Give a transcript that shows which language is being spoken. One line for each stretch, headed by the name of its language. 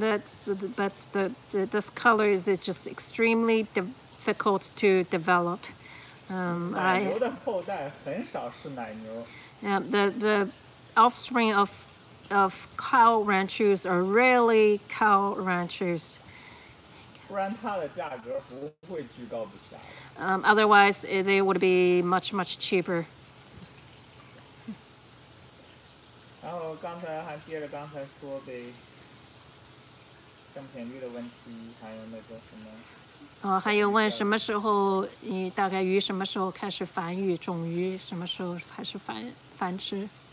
English: But this color is just extremely difficult to develop.
Chinese: 奶牛的后代很少是奶牛。
English: Yeah, the offspring of of cow ranchers are really cow ranchers.
Chinese: 不然它的价格不会居高不下的。
English: Otherwise, they would be much, much cheaper.
Chinese: 然后刚才还接着刚才说呗，正品率的问题，还有那个什么。还有问什么时候你大概鱼什么时候开始繁育，种鱼什么时候开始繁殖？